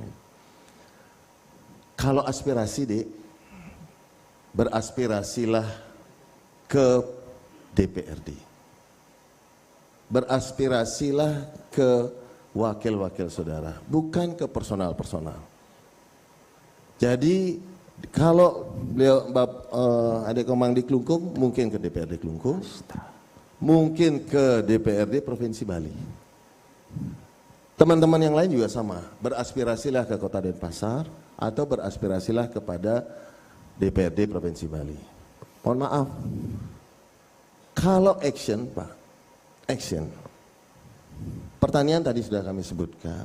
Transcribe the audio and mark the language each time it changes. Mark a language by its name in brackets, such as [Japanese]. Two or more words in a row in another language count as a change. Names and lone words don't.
[Indonesian] Kalau aspirasi Dek, beraspirasilah ke DPRD. Beraspirasilah ke wakil-wakil saudara, bukan ke personal-personal. Jadi kalau beliau adik Komang di Klungkung, mungkin ke DPRD Klungkung, mungkin ke DPRD Provinsi Bali. Teman-teman yang lain juga sama, beraspirasilah ke Kota Denpasar atau beraspirasilah kepada DPRD Provinsi Bali. Mohon maaf, kalau action Pak, action. Pertanian tadi sudah kami sebutkan.